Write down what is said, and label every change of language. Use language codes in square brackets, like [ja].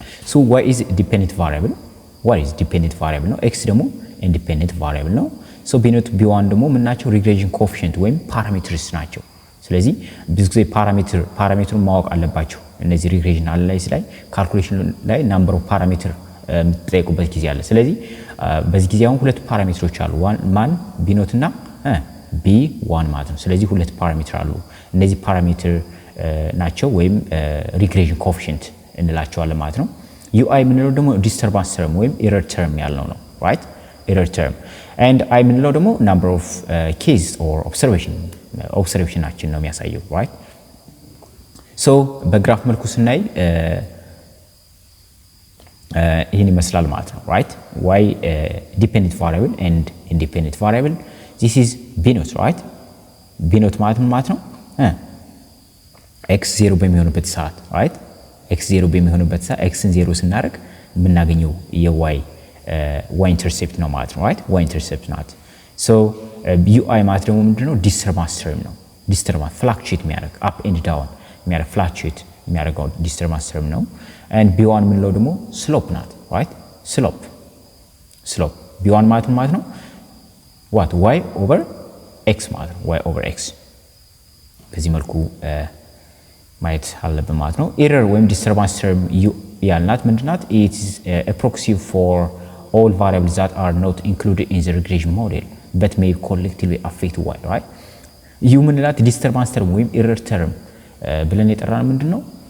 [en] So y is dependent variable, [am] y is dependent variable ነው, x ደግሞ independent variable ነው። so b naught b1 ደግሞ ምናቸው regression coefficient ወይም parameters ናቸው። ስለዚህ ብዙ ጊዜ ፓራሜትሩን ማወቅ አለባቸው። እነዚህ regression analysis ላይ calculation ላይ number of parameter የምትጠይቁበት ጊዜ አለ። ስለዚህ በዚህ ጊዜ አሁን ሁለት ፓራሜትሮች አሉ፣ ማን b naught እና b1 ማለት ነው። ስለዚህ ሁለት ፓራሜትር አሉ። እነዚህ ፓራሜትር ናቸው ወይም regression coefficient እንላቸዋለን ማለት ነው። ui ምንለው ደግሞ disturbance term ወይም error term ያልነው ነው, right? [en] error term and i [am] ምንለው ደግሞ [en] number of cases or observationናችን [am] ነው የሚያሳየው, [en] right? [am] so በግራፍ መልኩ ስናይ ይሄን ይመስላል ማለት ነው, right? [en] y dependent variable and independent variable. this is b naught, right? [am] b naught ማለት ነው x 0 በሚሆንበት ሰዓት, right? x 0 በሚሆንበት ሰዓት x ን 0 ስናደርግ የምናገኘው የy ኢንተርሴፕት ነው ማለት ነው, right? y ኢንተርሴፕት ናት። so ui ማለት ደግሞ ምንድነው? ዲስተርባንስ ተርም ነው። ዲስተርባንስ ፍላክቹዌት የሚያደርግ አፕ ኤንድ ዳውን የሚያደርግ ፍላክቹዌት የሚያደርገው ዲስተርባንስ ተርም ነው። and b1 ምንለው ደግሞ ስሎፕ ናት, right? ስሎፕ b1 ማለት ነው [en] what y over x [am] ማለት ነው። y over x በዚህ መልኩ ማየት አለብን ማለት ነው። ኤረር ወይም ዲስተርባንስ ተርም ያልናት ምንድናት? [en] it is a proxy for all variables that are not included in the regression model but may collectively affect y, right? [am] ይህ ምንላት ዲስተርባንስ ተርም ወይም ኤረር ተርም ብለን የጠራነው ምንድነው?